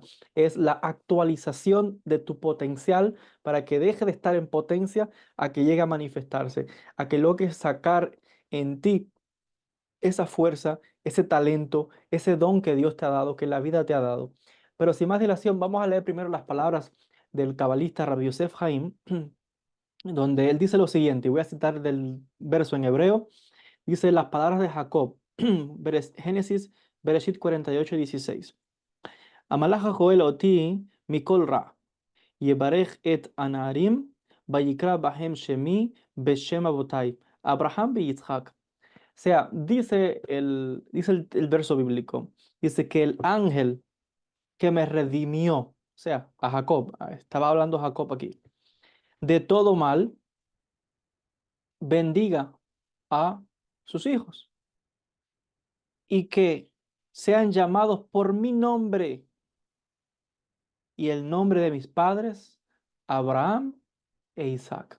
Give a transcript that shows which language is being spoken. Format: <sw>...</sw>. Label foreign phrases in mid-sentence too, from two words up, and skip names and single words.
<es>Es la actualización de tu potencial para que deje de estar en potencia a que llegue a manifestarse, a que logres sacar en ti esa fuerza, ese talento, ese don que Dios te ha dado, que la vida te ha dado. Pero sin más dilación, vamos a leer primero las palabras del cabalista Rabbi Yosef Haim, donde él dice lo siguiente, y voy a citar del verso en hebreo. Dice las palabras de Jacob, Génesis, Bereshit 48:16.</es> <he>המלאך הגואל אותי מכל רע, יברך את הנערים, ויקרא בהם שמי, בשם אבותי,</he> <es>Abraham y Yitzhak. O sea, dice el verso bíblico, dice que el ángel que me redimió, o sea, a Jacob, estaba hablando Jacob aquí, de todo mal, bendiga a sus hijos y que sean llamados por mi nombre y el nombre de mis padres, Abraham e Isaac.</es>